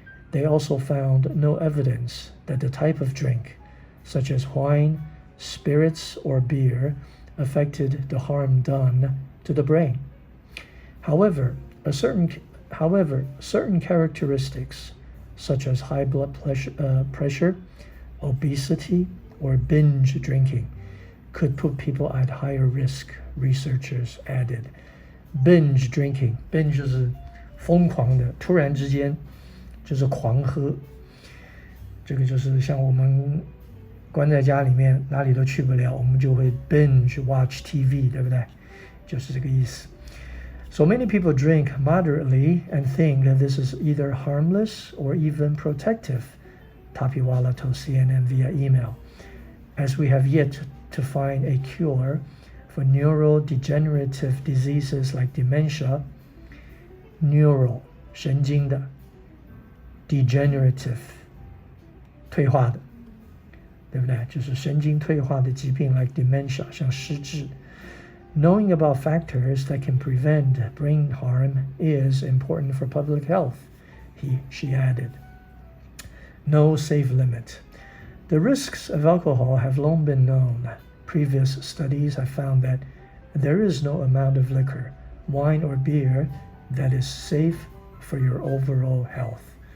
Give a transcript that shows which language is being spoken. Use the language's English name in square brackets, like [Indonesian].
[English] They also found no evidence that the type of drink, such as wine, spirits, or beer, affected the harm done to the brain. However, certain characteristics, such as high blood pressure, obesity, or binge drinking, could put people at higher risk, researchers added. [Chinese] Binge drinking, binge 就是疯狂的，突然之间就是狂喝。这个就是像我们关在家里面哪里都去不了，我们就会 [English] binge watch TV， [Chinese] 对不对？就是这个意思。 [English] So many people drink moderately and think that this is either harmless or even protective, Tapiwala told CNN via email, as we have yet to find a cure for neurodegenerative diseases like dementia, neural [Chinese] 神经的 [English] degenerative [Chinese] 退化的，对不对？就是神经退化的疾病 [English] like dementia [Chinese] 像失智。 [English] Knowing about factors that can prevent brain harm is important for public health, she added. No safe limit. The risks of alcohol have long been known. Previous studies have found that there is no amount of liquor, wine or beer that is safe for your overall health.